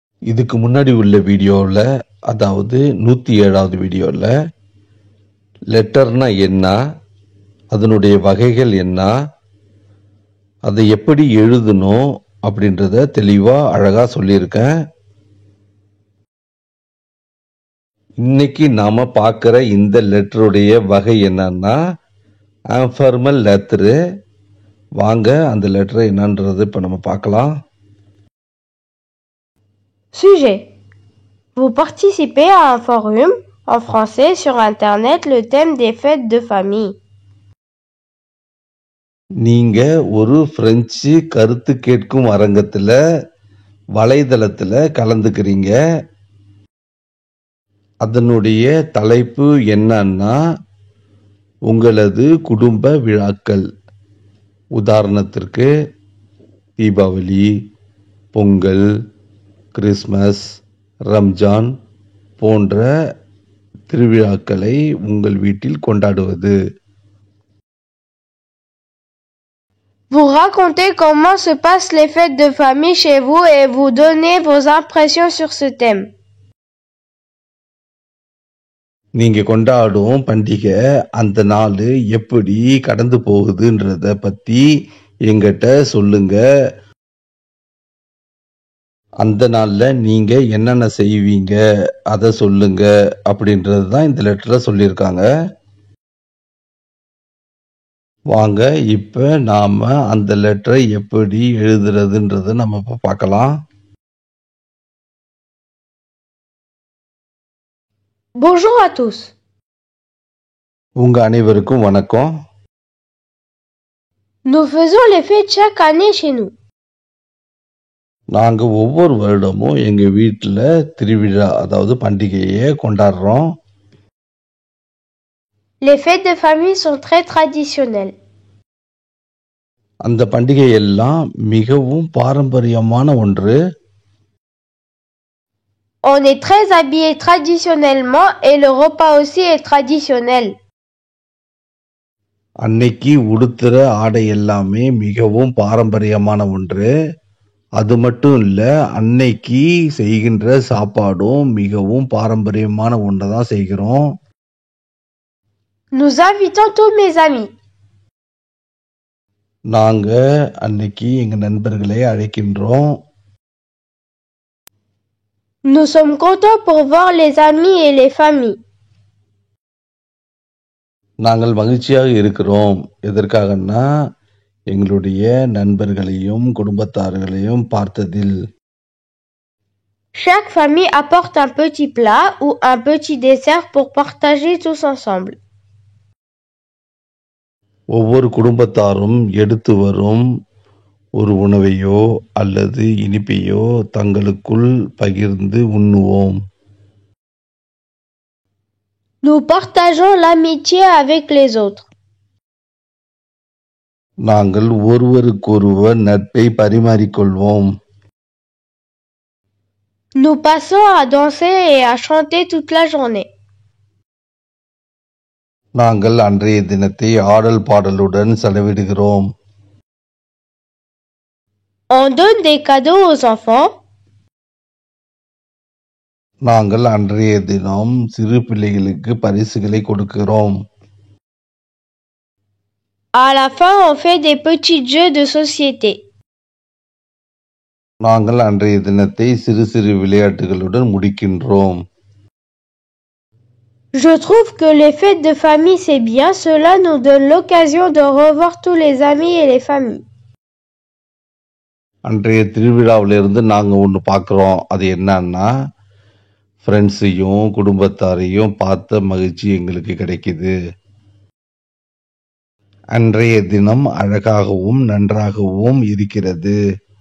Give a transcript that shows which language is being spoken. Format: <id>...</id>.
<ta>இதுக்கு முன்னாடி உள்ள வீடியோவில், அதாவது 107வது வீடியோவில் லெட்டர்னா என்ன, அதனுடைய வகைகள் என்ன, அதை எப்படி எழுதணும் அப்படின்றத தெளிவாக அழகாக சொல்லியிருக்கேன். இன்னைக்கு நாம் பார்க்குற இந்த லெட்டருடைய வகை என்னன்னா இன்ஃபார்மல் லெட்டரு. வாங்க அந்த லெட்டரை என்னன்றது இப்போ நம்ம பார்க்கலாம்.</ta> <fr>Sujet. Vous participez à un forum en français sur Internet, le thème des fêtes de famille.</fr> <ta>நீங்க ஒரு பிரெஞ்சு கருத்து கேட்கும் அரங்கத்தில் வலைதளத்தில் கலந்துக்கிறீங்க. அதனுடைய தலைப்பு என்னன்னா உங்களது குடும்ப விழாக்கள். உதாரணத்திற்கு தீபாவளி, பொங்கல், கிறிஸ்மஸ், ரம்ஜான் போன்ற திருவிழாக்களை உங்கள் வீட்டில் கொண்டாடுவது.</ta> <fr>Vous racontez comment se passent les fêtes de famille chez vous et vous donnez vos impressions sur ce thème.</fr> <ta>நீங்க கொண்டாடும் பண்டிகை அந்த நாள் எப்படி கடந்து போகுதுன்றத பத்தி எங்கிட்ட சொல்லுங்க. அந்த நாள்ல நீங்க என்னென்ன செய்வீங்க அதை சொல்லுங்க அப்படின்றது தான் இந்த லெட்டர்ல சொல்லியிருக்காங்க. வாங்க இப்ப நாம அந்த லெட்டரை எப்படி எழுதுறதுன்றத நம்ம இப்ப பார்க்கலாம்.</ta> <fr>Bonjour à tous.</fr> <ta>உங்க அனைவருக்கும் வணக்கம்.</ta> <fr>Nous faisons les fêtes chaque année chez nous.</fr> <ta>நாங்க ஒவ்வொரு வருடமும் எங்க வீட்டுல திருவிழா, அதாவது பண்டிகையை கொண்டாடுறோம்.</ta> <fr>Les fêtes de famille sont très traditionnelles.</fr> <ta>அந்த பண்டிகை எல்லாம் மிகவும் பாரம்பரியமான ஒன்று.</ta> <fr>On est très habillé traditionnellement et le repas aussi est traditionnel.</fr> <ta>அன்னைக்கு உடுத்துற ஆடை எல்லாமே மிகவும் பாரம்பரியமான ஒன்று. அது மட்டும் இல்ல, அன்னைக்கு செய்கின்ற சாப்பாடும் மிகவும் பாரம்பரியமான ஒன்றை தான் செய்கிறோம்.</ta> <fr>Nous invitons tous mes amis.</fr> <ta>நாங்க அன்னைக்கு எங்க நண்பர்களை அழைக்கின்றோம்.</ta> <fr>Nous sommes contents pour voir les amis et les familles.</fr> <ta>நாங்கள் மகிழ்ச்சியாக இருக்கிறோம். எதற்காகன்னா எங்களுடைய நண்பர்களையும் குடும்பத்தார்களையும் பார்த்ததில்.</ta> <fr>Chaque famille apporte un petit plat ou un petit dessert pour partager tous ensemble.</fr> <ta>ஒவ்வொரு குடும்பத்தாரும் எடுத்து வரும் ஒரு உணவையோ அல்லது இனிப்பையோ தங்களுக்குள் பகிர்ந்து உண்ணுவோம்.</ta> <fr>Nous partageons l'amitié avec les autres.</fr> <ta>நாங்கள் ஒருவருக்கொருவர் நட்பை பரிமாறிக்கொள்வோம்.</ta> <fr>Nous passons à danser et à chanter toute la journée.</fr> <ta>நாங்கள் அன்றைய தினத்தை ஆடல் பாடலுடன் செலவிடுகிறோம்.</ta> <fr>On donne des cadeaux aux enfants.</fr> <ta>நாங்கள் அன்றைய தினம் சிறு பிள்ளைகளுக்கு பரிசுகளை கொடுக்கிறோம்.</ta> <fr>À la fin, on fait des petits jeux de société.</fr> <ta>நாங்கள் அன்றைய தினத்தை சிறு சிறு விளையாட்டுகளுடன் முடிக்கின்றோம்.</ta> <fr>Je trouve que les fêtes de famille c'est bien, cela nous donne l'occasion de revoir tous les amis et les familles.</fr> <ta>அன்றைய திருவிழாவிலிருந்து நாங்கள் ஒன்று பார்க்குறோம். அது என்னன்னா, ஃப்ரெண்ட்ஸையும் குடும்பத்தாரையும் பார்த்த மகிழ்ச்சி எங்களுக்கு கிடைக்குது. அன்றைய தினம் அழகாகவும் நன்றாகவும் இருக்கிறது.</ta>